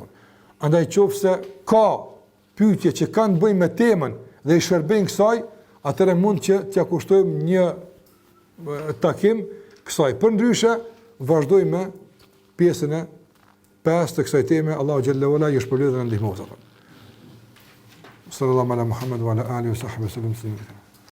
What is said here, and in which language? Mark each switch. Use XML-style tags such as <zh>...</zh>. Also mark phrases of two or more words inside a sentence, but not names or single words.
<sq>Andaj nëse ka pyetje që kanë të bëjnë me temën dhe i shërbejnë kësaj, atëherë mund që t'ja kushtojmë një takim kësaj. Përndryshe, vazhdojmë me pjesën e pestë të kësaj teme.</sq> <ar>الله جل وعلا</ar> <sq>ju shpëlbojë dhe na ndihmoj.</sq> <ar>صلى الله على محمد وعلى آله وصحبه وسلم.</ar>